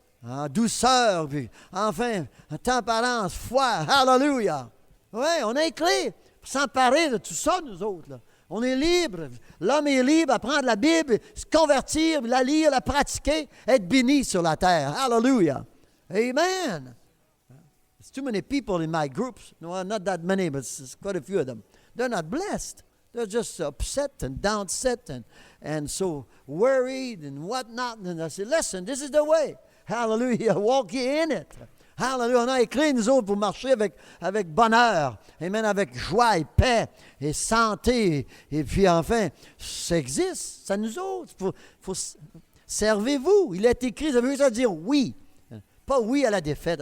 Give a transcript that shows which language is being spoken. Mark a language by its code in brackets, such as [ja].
[fr] En douceur, puis enfin, en tempérance, foi. Hallelujah. Oui, on a les clés pour s'emparer de tout ça, nous autres. Là. On est libre. L'homme est libre à prendre la Bible, se convertir, la lire, la pratiquer, être béni sur la terre. Hallelujah. Amen. [en] There's too many people in my groups. No, not that many, but it's quite a few of them. They're not blessed. They're just upset and downset and so worried and whatnot. And I say, listen, this is the way. Hallelujah. Walk ye in it. Hallelujah. [fr] On a écrit, nous autres, pour marcher avec bonheur. Amen. Avec joie et paix et santé. Et puis, enfin, ça existe. Ça nous autres. Servez-vous. Il est écrit, ça veut dire oui. Pas oui à la défaite.